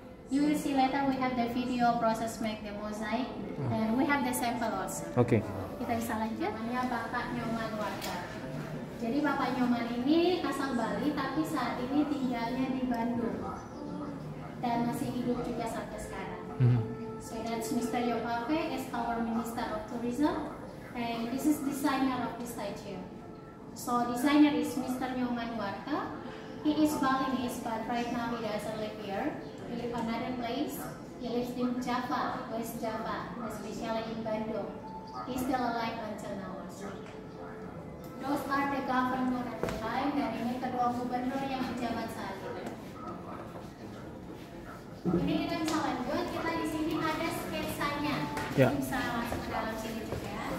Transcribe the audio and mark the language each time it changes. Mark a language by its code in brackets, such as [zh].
[en] You will see later we have the video process make the mosaic, and we have the sample also. [id] Oke. Kita bisa lanjut. Namanya Bapak Nyoman Warta. Jadi Bapak Nyoman ini asal Bali, tapi saat ini tinggalnya di Bandung dan masih hidup juga sampai sekarang. [en] So that's Mr. Yopape as our Minister of Tourism, and this is designer of the statue. So designer is Mr. Nyoman Warta. He is Balinese, but right now he doesn't live here. He lives another place. He lives in Java, West Java, especially in Bandung. He's still alive until now. Those are the governor at the time, [id] dan ini kedua gubernur yang menjabat saat ini. Ini kita bisa lanjut. Kita di sini ada sketsanya. Ya. Bisa masuk ke dalam sini juga.